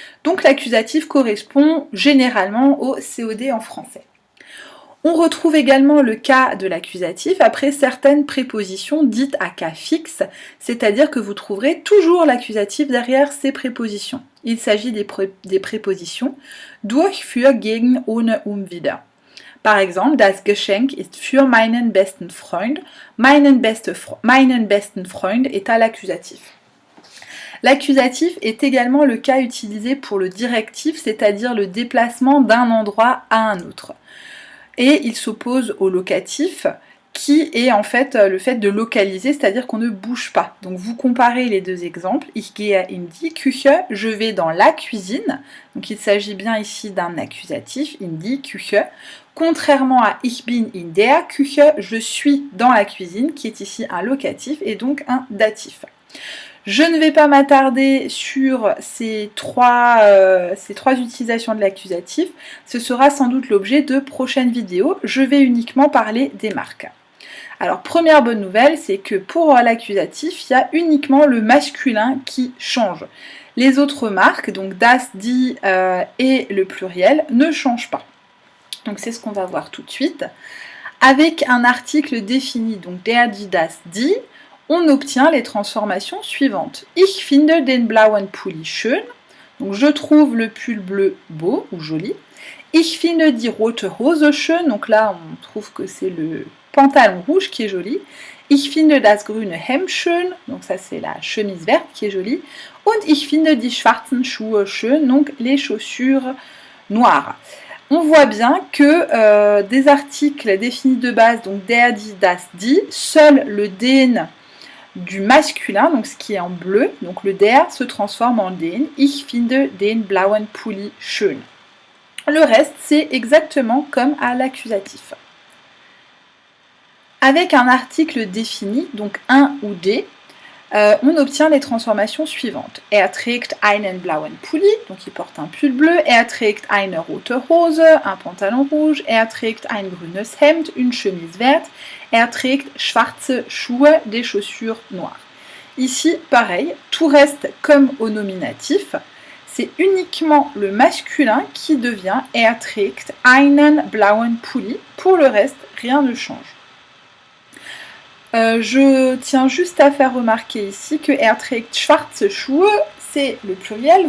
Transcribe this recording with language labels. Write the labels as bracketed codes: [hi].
[fr] Donc l'accusatif correspond généralement au COD en français. On retrouve également le cas de l'accusatif après certaines prépositions dites à cas fixe, c'est-à-dire que vous trouverez toujours l'accusatif derrière ces prépositions. Il s'agit des prépositions durch, für, gegen, ohne, wieder. Par exemple, [de] das Geschenk ist für meinen besten Freund. Meinen besten Freund [fr] est à l'accusatif. L'accusatif est également le cas utilisé pour le directif, c'est-à-dire le déplacement d'un endroit à un autre. Et il s'oppose au locatif, qui est en fait le fait de localiser, c'est-à-dire qu'on ne bouge pas. Donc vous comparez les deux exemples. [de] Ich gehe in die Küche, [fr] je vais dans la cuisine. Donc il s'agit bien ici d'un accusatif, [de] in die Küche. [fr] Contrairement à [de] Ich bin in der Küche, [fr] je suis dans la cuisine, qui est ici un locatif et donc un datif. Je ne vais pas m'attarder sur ces trois utilisations de l'accusatif, ce sera sans doute l'objet de prochaines vidéos, je vais uniquement parler des marques. Alors première bonne nouvelle, c'est que pour l'accusatif, il y a uniquement le masculin qui change. Les autres marques, donc das, die et le pluriel, ne changent pas. Donc c'est ce qu'on va voir tout de suite. Avec un article défini, donc der, die, das, die, on obtient les transformations suivantes. [de] Ich finde den blauen Pulli schön. [fr] Donc je trouve le pull bleu beau ou joli. [de] Ich finde die rote Hose schön. [fr] Donc là, on trouve que c'est le pantalon rouge qui est joli. [de] Ich finde das grüne Hemd schön. [fr] Donc ça, c'est la chemise verte qui est jolie. [de] Und ich finde die schwarzen Schuhe schön. [fr] Donc les chaussures noires. On voit bien que des articles définis de base, donc der, die, das, die, seul le den du masculin, donc ce qui est en bleu, donc le der se transforme en den. [de] Ich finde den blauen Pulli schön. [fr] Le reste, c'est exactement comme à l'accusatif. Avec un article défini, donc un ou des, on obtient les transformations suivantes. [de] Er trägt einen blauen Pulli, [fr] donc il porte un pull bleu. [de] Er trägt eine rote Hose, un pantalon rouge. Er trägt ein grünes Hemd, une chemise verte. Er trägt schwarze Schuhe, [fr] des chaussures noires. Ici, pareil, tout reste comme au nominatif. C'est uniquement le masculin qui devient [de] Er trägt einen blauen Pulli. [fr] Pour le reste, rien ne change. Je tiens juste à faire remarquer ici que [de] Er trägt schwarze Schuhe, [fr] c'est le pluriel.